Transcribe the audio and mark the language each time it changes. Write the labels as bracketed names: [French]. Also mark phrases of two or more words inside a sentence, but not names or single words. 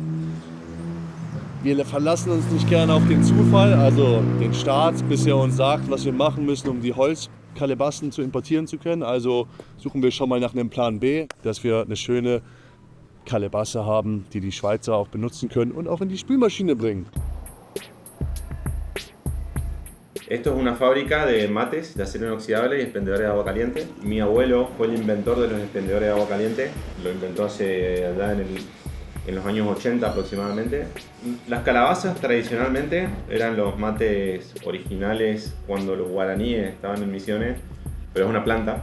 [German] Wir verlassen uns nicht gerne auf den Zufall, also den Staat, bis er uns sagt, was wir machen müssen, um die Holzkalebassen zu importieren zu können. Also suchen wir schon mal nach einem Plan B, dass wir eine schöne Kalebasse haben, die die Schweizer auch benutzen können und auch in die Spülmaschine bringen. [Spanish] Esto es una fábrica de mates de acero inoxidable y expendedores de agua caliente. Mi abuelo fue el inventor de los expendedores de agua caliente. Lo inventó hace allá en los años 80 aproximadamente. Las calabazas tradicionalmente eran los mates originales cuando los guaraníes estaban en Misiones, pero es una planta.